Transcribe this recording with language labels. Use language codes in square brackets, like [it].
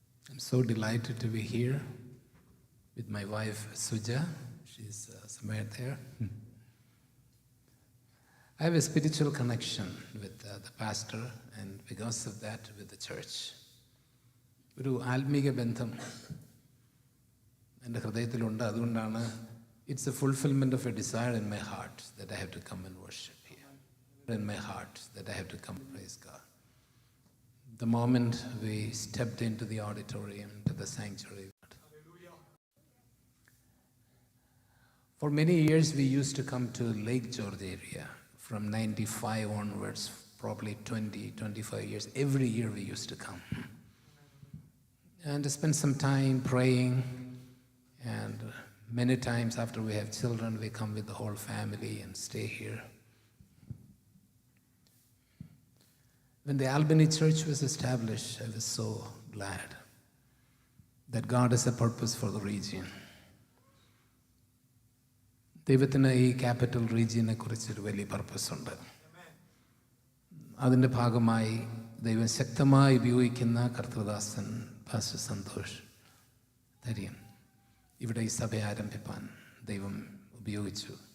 [en] I'm so delighted to be here with my wife, Suja. She's somewhere there. I have a spiritual connection with the pastor, and because of that, with the church. [ml] ഒരു ആത്മീക ബന്ധം എൻ്റെ ഹൃദയത്തിലുണ്ട്. [en] അതുകൊണ്ടാണ് it's a fulfillment of a desire in my heart that I have to come and worship here. In my heart that I have to come, praise God. The moment we stepped into the auditorium, to the sanctuary. For many years we used to come to Lake George area. From 95 onwards, probably 25 years, every year we used to come. And to spend some time praying, and many times after we have children, we come with the whole family and stay here. When the Albany Church was established, I was so glad that God has a purpose for the region. [ml] ദൈവത്തിന് ഈ capital റീജിയനെ കുറിച്ചൊരു വലിയ purpose ഉണ്ട്. അതിൻ്റെ ഭാഗമായി ദൈവം ശക്തമായി ഉപയോഗിക്കുന്ന കർത്തൃദാസൻ പാസ്റ്റർ സന്തോഷ് തരിയൻ ഇവിടെ ഈ സഭ ആരംഭിപ്പാൻ ദൈവം ഉപയോഗിച്ചു.